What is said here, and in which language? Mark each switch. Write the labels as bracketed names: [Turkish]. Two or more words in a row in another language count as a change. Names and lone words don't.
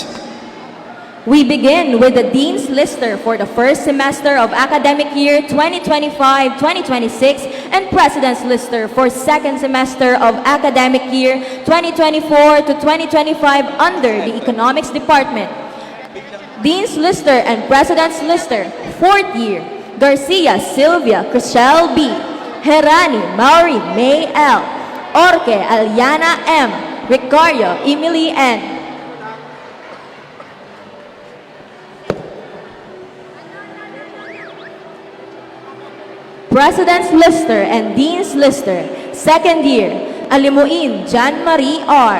[English] We begin with the Dean's Lister for the first semester of academic year 2025-2026 and President's Lister for second semester of academic year 2024 to 2025 under the Economics Department. Dean's Lister and President's Lister, fourth year, Garcia Sylvia Chriselle B. Herani Mauri May L. Orque Aliana M. Ricario Emily N. President's Lister and Dean's Lister, second year, Alimuin Jan Marie R.